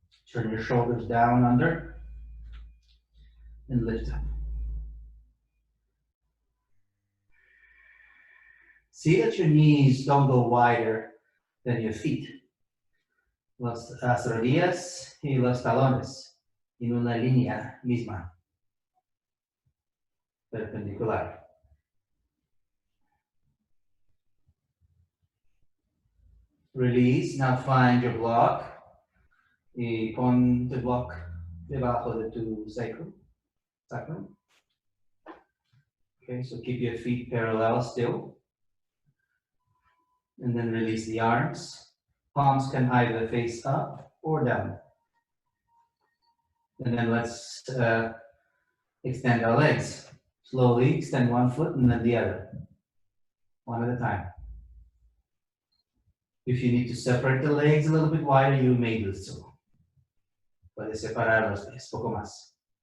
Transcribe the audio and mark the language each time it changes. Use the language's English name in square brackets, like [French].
[English] Turn your shoulders down under and lift up. See that your knees don't go wider than your feet. [Spanish] Las rodillas y los talones en una línea misma, perpendicular. [English] Release, now find your block [Spanish] y pon tu block debajo de tu sacrum. [English] Okay, so keep your feet parallel still. And then release the arms. Palms can either face up or down. And then let's extend our legs. Slowly extend one foot and then the other. One at a time. If you need to separate the legs a little bit wider, you may do so. [Spanish] Puede separar los pies poco más.